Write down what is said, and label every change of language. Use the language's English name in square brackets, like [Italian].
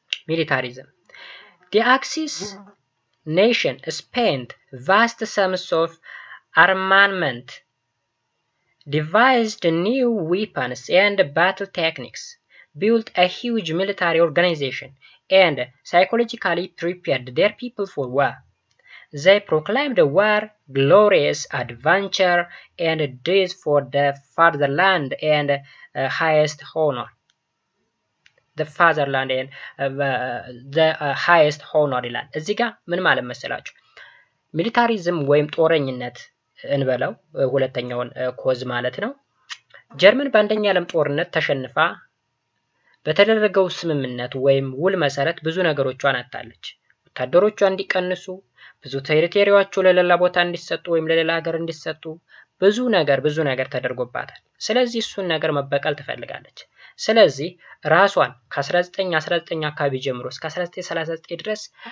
[English] ሚሊታሪዝም the Axis nation spent vast sums of armament, devised new weapons and battle techniques, built a huge military organization, and psychologically prepared their people for war. They proclaimed war glorious adventure and deeds for the fatherland and highest honor. the fatherland and the highest honor [Amharic] ይላል። እዚህ ጋር ምን ማለት መሰላችሁ? ሚሊታሪዝም ወይም ጦረኝነት እንበለው ሁለተኛውን ኮዝ ማለት ነው። ጀርመን በአንደኛ ዓለም ጦርነት ተሸንፋ በተደረገው ስምምነት ወይም ውል መሰረት ብዙ ነገሮቿን አጣለች። ወታደሮቿ እንዲቀንሱ፣ ብዙ ቴሪቶሪዎቿ ለሌላ ቦታ እንዲሰጡ ወይም ለሌላ ሀገር እንዲሰጡ ብዙ ነገር ተደርጎባታል። ስለዚህ እሱን ነገር መበቀል ትፈልጋለች። ስለዚህ ራሷን ከ1919 አካባቢ ጀምሮ እስከ 1939 ድረስ